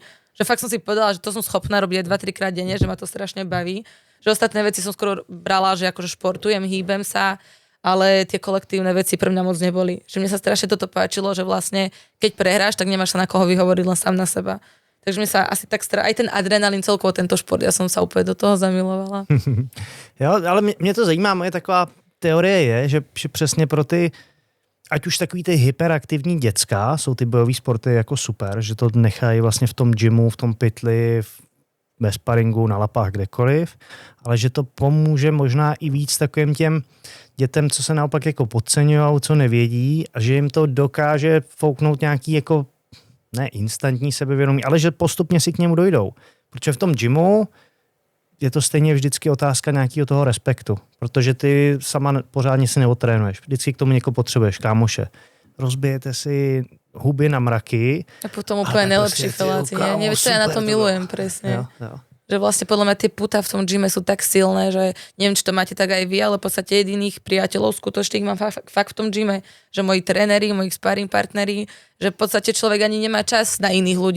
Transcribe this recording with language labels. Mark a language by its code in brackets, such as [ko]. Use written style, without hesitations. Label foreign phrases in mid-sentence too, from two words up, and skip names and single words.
[sk] Že fakt som si povedala, že to som schopná robiť aj 2-3 krát denne, že ma to strašne baví. Že ostatné veci som skoro brala, že akože športujem, hýbem sa, ale tie kolektívne veci pre mňa moc neboli. Že mne sa strašne toto páčilo, že vlastne keď prehráš, tak nemáš sa na koho vyhovoriť, len sám na seba. Takže mi sa asi tak aj ten adrenalín, celkovo tento šport, ja som sa úplne do toho zamilovala. [cs] Jo, ale mě to zajímá, moje taková teorie je, že přesně pro ty, ať už takový ty hyperaktivní děcka, jsou ty bojový sporty jako super, že to nechají vlastně v tom gymu, v tom pytli, ve sparingu, na lapách, kdekoliv, ale že to pomůže možná i víc takovým těm dětem, co se naopak jako podceňují, co nevědí a že jim to dokáže fouknout nějaký jako ne instantní sebevědomí, ale že postupně si k němu dojdou. Protože v tom gymu je to stejně vždycky otázka nějakého toho respektu, protože ty sama pořádně si neotrénuješ. Vždycky k tomu někoho potřebuješ, kámoše. Rozbijete si huby na mraky. [sk] A potom úplne najlepší feláci. Nevieš, čo ja na to milujem, presne. [cs] Jo. [sk] Že vlastne podľa mňa tie puta v tom gyme sú tak silné, že neviem, či to máte tak aj vy, ale v podstate jediných priateľov skutočných mám fakt v tom gyme. Že moji tréneri, moji sparring partneri, že v podstate človek ani nemá čas na iných ľudí.